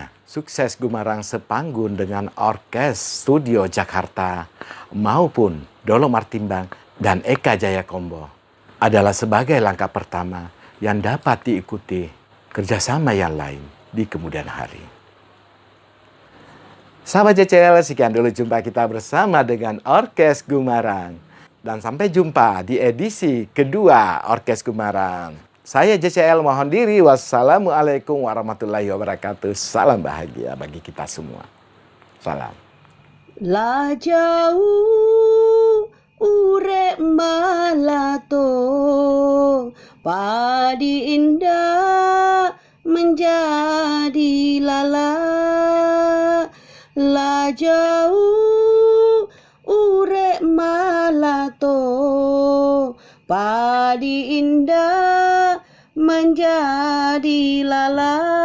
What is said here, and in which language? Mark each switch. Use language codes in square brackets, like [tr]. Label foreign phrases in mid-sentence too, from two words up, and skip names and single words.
[id] Sukses Gumarang sepanggung dengan Orkes Studio Jakarta maupun Dolo Martimbang dan Eka Jaya Combo adalah sebagai langkah pertama yang dapat diikuti kerjasama yang lain di kemudian hari. Sahabat JCL, sekian dulu jumpa kita bersama dengan Orkes Gumarang. Dan sampai jumpa di edisi kedua Orkes Gumarang. Saya JCL mohon diri. [ar] والسلام عليكم ورحمة الله وبركاته. [id] Salam bahagia bagi kita semua. Salam. [min] La jauh urek malato, padi indah menjadi lala. La jauh urek malato, padi indah menjadi lala.